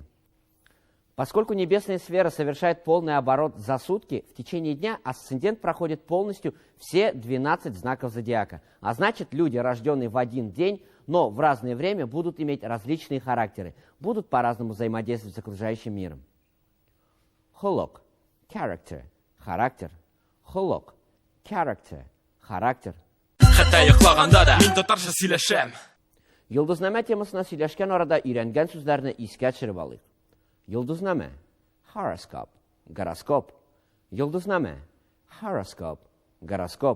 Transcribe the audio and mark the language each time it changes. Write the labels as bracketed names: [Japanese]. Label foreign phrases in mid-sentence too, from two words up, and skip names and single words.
[Russian] Поскольку небесная сфера совершает полный оборот за сутки, в течение дня асцендент проходит полностью все 12 знаков зодиака. А значит, люди, рожденные в один день, но в разное время, будут иметь различные характеры, будут по-разному взаимодействовать с окружающим миром. [Tatar] Холок – character, характер. Холок – [English] character, [Russian] характер. [Tatar] Хәтта йоклаганда да мин татарча сөйләшәм. Йолдызнама темасына сөйләшкән арада өйрәнгән сүзләрне искә төшереп алыйк. Йолдызнама – horoskop, гороскоп. Йолдызнама – horoskop, гороскоп.